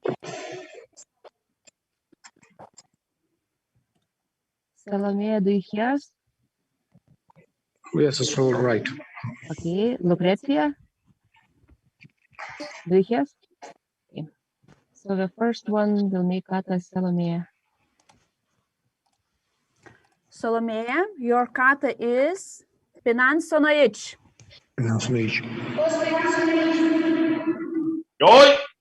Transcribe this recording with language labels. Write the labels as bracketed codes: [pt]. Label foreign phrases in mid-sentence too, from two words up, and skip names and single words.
[en] Salome, do you hear us? Yes, it's all right. Okay, Lucrezia? Do you hear us? Okay. So the first one will make kata Salomea. Salomea, your kata is Pinansonaic. Joy.